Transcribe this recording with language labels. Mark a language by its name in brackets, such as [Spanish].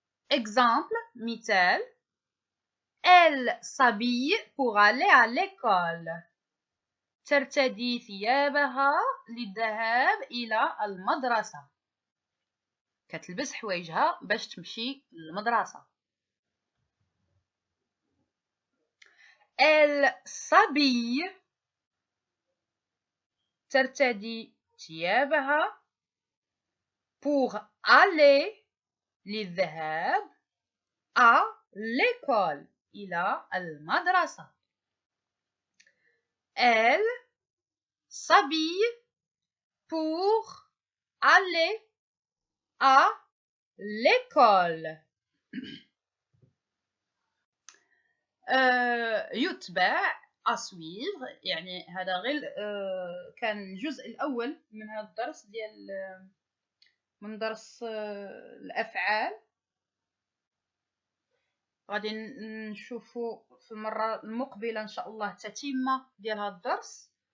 [French] Exemple مثال Elle s'habille pour aller à l'école. [Arabic] ترتدي ثيابها للذهاب إلى المدرسة. كتلبس حوايجها باش تمشي للمدرسة. [French] Elle s'habille [Arabic] ترتدي ثيابها [French] pour aller للذهاب à l'école [Arabic] إلى المدرسة. [French] Elle s'habille pour aller à l'école. [Arabic] يتبع [French] à suivre، [Arabic] يعني هذا غير كان الجزء الأول من هذا الدرس ديال من درس الأفعال. غادي نشوفوا في المرة المقبلة إن شاء الله تتمة ديال هذا الدرس.